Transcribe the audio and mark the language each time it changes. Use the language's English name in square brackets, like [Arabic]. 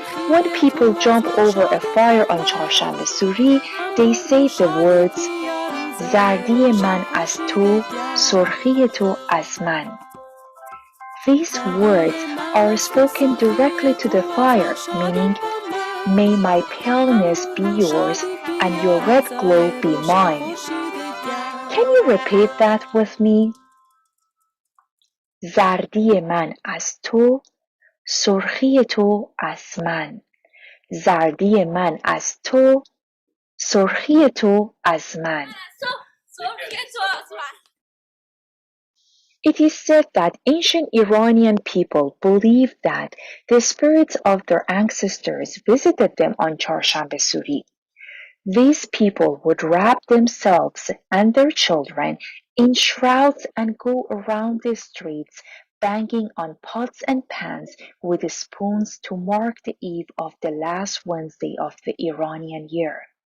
[English] When people jump over a fire on Charshanbe Suri, they say the words [Persian] زردی من از تو سرخی تو از من. [English] These words are spoken directly to the fire, meaning, may my paleness be yours and your red glow be mine. Can you repeat that with me? [Persian] زردی من از تو سرخی تو از من. زردی من از تو سرخی تو از من. [English] It is said that ancient Iranian people believed that the spirits of their ancestors visited them on Charshanbe Suri. These people would wrap themselves and their children in shrouds and go around the streets banging on pots and pans with spoons to mark the eve of the last Wednesday of the Iranian year.